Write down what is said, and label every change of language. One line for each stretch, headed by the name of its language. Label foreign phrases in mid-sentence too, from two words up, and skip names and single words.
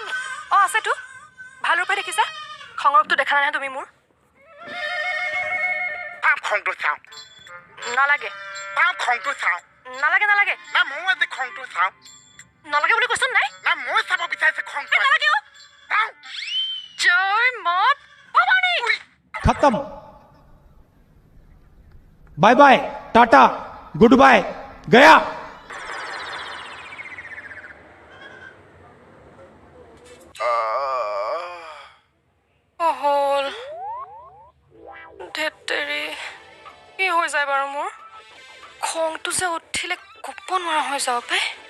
Assamese: অঁ আছেতো, ভাল ৰূপে দেখিছা। খঙৰটো দেখা নাই তুমি মোৰ। খংটো চাওঁ। নালাগে খংটো চাওঁ। নালাগে না ময়ো আজি খংটো চাওঁ। নালাগে বুলি কৈছোন নাই। না ময়ো চাব বিচাৰিছোঁ খংটো। নালাগে অ'। চাওঁ। জয় মা ভৱানী।
English: खत्म। bye bye, tata, good bye, गया।
Assamese: হ'ল ধেত্তেৰি, কি হৈ যায় বাৰু মোৰ? খংটো যে উঠিলে ক'ব নোৱাৰা হৈ যাওঁ পাই।